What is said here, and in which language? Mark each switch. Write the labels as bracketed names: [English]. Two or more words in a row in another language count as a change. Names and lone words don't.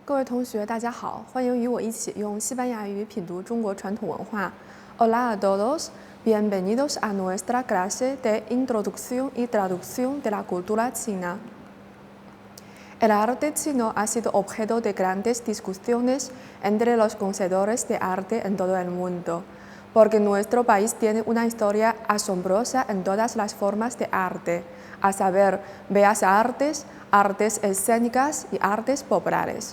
[Chinese] 同学，大家好，欢迎与我一起用西班牙语品读中国传统文化。 [Spanish] Hola a todos, bienvenidos a nuestra clase de introducción y traducción de la cultura china. El arte chino ha sido objeto de grandes discusiones entre los conocedores de arte en todo el mundo, porque nuestro país tiene una historia asombrosa en todas las formas de arte, a saber, bellas artes, artes escénicas y artes populares.